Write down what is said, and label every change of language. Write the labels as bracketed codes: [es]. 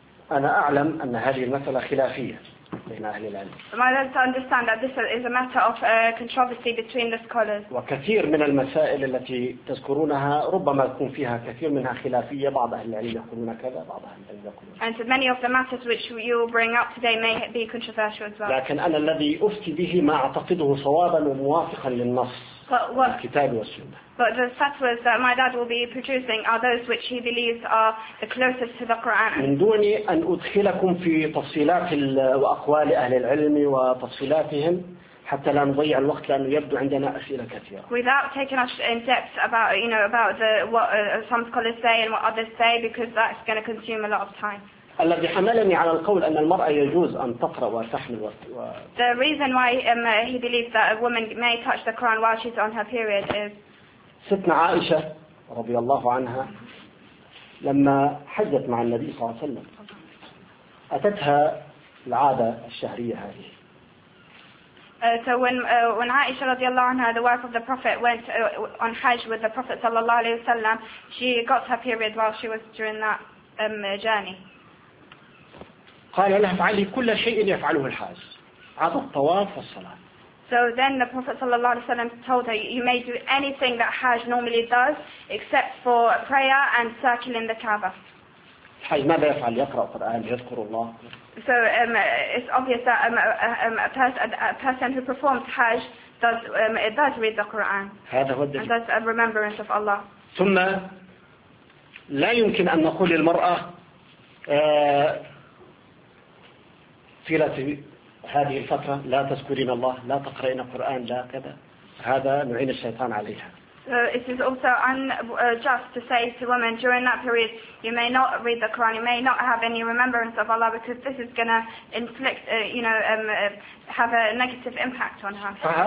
[ar] أنا أعلم أن هذه المسألة خلافية. [en] My dad to understand that this is a matter of controversy between the scholars. [ar] وكثير من المسائل التي تذكرونها ربما تكون فيها كثير منها خلافية بعض أهل العلم يقولون كذا بعض أهل العلم يقولون. [en] And so many of the matters which you bring up today may be controversial as well. [ar] لكن أنا الذي أفتي به ما أعتقده صوابا وموافقا للنص. [en] But the fatwas that my dad will be producing are those which he believes are the closest to the Quran. [ar] من دون أن أدخلكم في تفصيلات وأقوال أهل العلم وتفصيلاتهم حتى لا نضيع الوقت لأنه يبدو عندنا أسئلة كثيرة. [en] Without taking us in depth about you know about the what some scholars say and what others say because that's going to consume a lot of time. [ar] الذي حملني على القول أن المرأة يجوز أن تقرأ وتحمل [en] The reason why he believes that a woman may touch the Quran while she's on her period is [ar] ستنا عائشة رضي الله عنها لما حجت مع النبي صلى الله عليه وسلم أتتها العادة الشهرية هذه. [en] So when Aisha [ar] رضي الله عنها, [en] the wife of the Prophet, went on Hajj with the Prophet [ar] صلى الله عليه وسلم, [en] she got her period while she was during that journey. [ar] قال لها فعلي كل شيء يفعله الحاج عاد الطواف والصلاة. [en] So then the Prophet [ar] صلى الله عليه وسلم [en] told her you may do anything that Hajj normally does except for prayer and circling the Kaaba. [ar] الحاج ماذا يفعل؟ يقرأ القرآن يذكر الله. [en] So it's obvious that a person who performs Hajj does read the Quran. [ar] هذا هو الدليل. [en] And does a remembrance of Allah. [ar] ثم لا يمكن أن نقول للمرأة في هذه الفترة لا تذكرين الله لا تقرأين القرآن لا كذا هذا نعين الشيطان عليها. [en] It is also unjust to say to women during that period you may not read the Quran, you may not have any remembrance of Allah because this is going to inflict, have a negative impact on her.